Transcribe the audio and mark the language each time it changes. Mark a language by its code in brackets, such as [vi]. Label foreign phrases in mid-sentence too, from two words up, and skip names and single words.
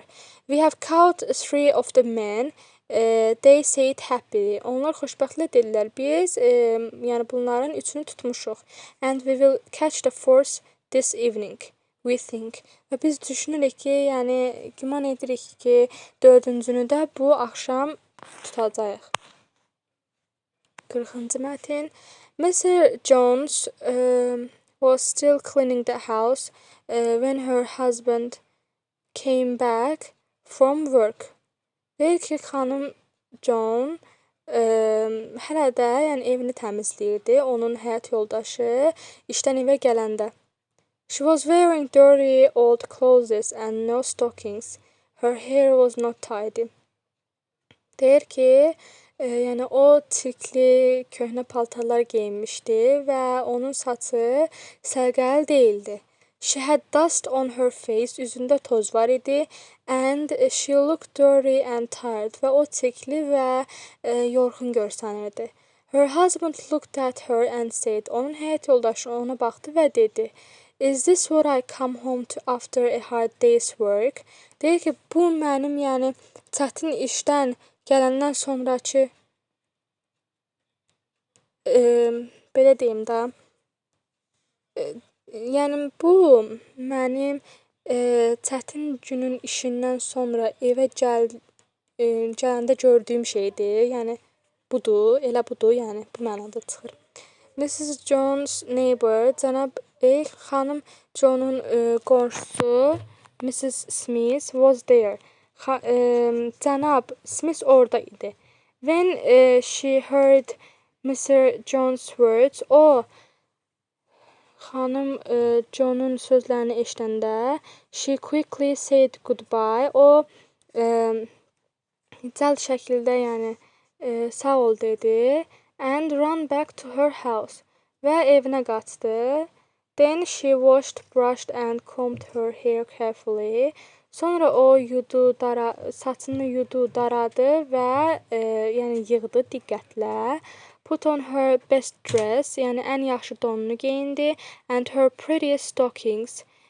[en] We have caught 3 of the men. They said happily. [az] Onlar xoşbəxtlə dedilər. Biz yəni bunların üçünü tutmuşuq. [en] And we will catch the 4th this evening. We think. [az] Və biz düşünürük ki, yəni güman edirik ki, 4-cünü də bu axşam tutacağıq. 40-cı mətn. [en] Mr. Jones was still cleaning the house when her husband came back from work. [az] Deyir ki, xanım John hələ də yəni evini təmizləyirdi. Onun həyat yoldaşı işdən evə gələndə. [en] She was wearing dirty old clothes and no stockings. Her hair was not tidy. [az] Deyir ki, yəni o çirkli köhnə paltarlar geyinmişdi və onun saçı sərgəli değildi. [en] She had dust on her face, [az] üzündə toz var idi, [en] and she looked dirty and tired [az] və o çirkli və yorğun görsənirdi. [en] Her husband looked at her and said, [az] onun həyat yoldaşı ona baxdı və dedi, [en] is this what I come home to after a hard day's work? [az] Deyir ki, bu mənim yəni çətin işdən gələndən sonrakı belə deyim də, yəni bu mənim çətin günün işindən sonra evə gələndə gördüyüm şeydir. Yəni budur, elə budur, yəni bu mənada çıxır. [en] Mrs. [az] Jones' neighbor, cənab xanım John'un qonşusu Mrs. [en] Smith was there. [az] Cənab Smith orada idi. [en] When she heard Mr. John's words, [az] o xanım John'un sözlərini eşidəndə, [en] she quickly said goodbye. [az] O cəld şəkildə yəni sağ ol dedi [en] and ran back to her house [az] və evinə qaçdı. [en] Then she washed, brushed and combed her hair carefully. [az] Sonra o saçını yudu, daradı və yəni yığdı diqqətlə. [en] Put on her best dress, [az] yəni ən yaxşı donunu geyindi, [en] and her prettiest stockings.